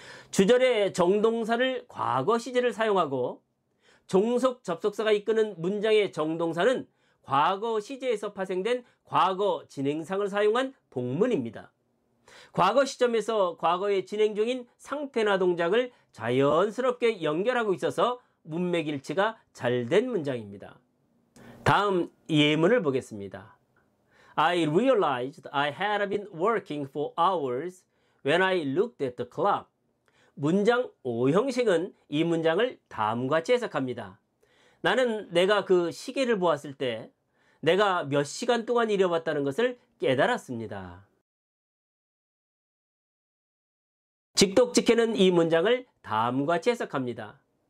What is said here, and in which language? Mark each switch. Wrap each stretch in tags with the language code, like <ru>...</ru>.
<ko>주절의 정동사를 과거 시제를 사용하고 종속 접속사가 이끄는 문장의 정동사는 과거 시제에서 파생된 과거 진행상을 사용한 복문입니다. 과거 시점에서 과거에 진행 중인 상태나 동작을 자연스럽게 연결하고 있어서 문맥일치가 잘 된 문장입니다. 다음 예문을 보겠습니다.</ko> <en>I realized I had been working for hours when I looked at the clock.</en> <ko>문장 5 형식은 이 문장을 다음과 같이 해석합니다. 나는 내가 그 시계를 보았을 때 내가 몇 시간 동안 일해왔다는 것을 깨달았습니다. 직독직해는 이 문장을 다음과 같이 해석합니다.</ko>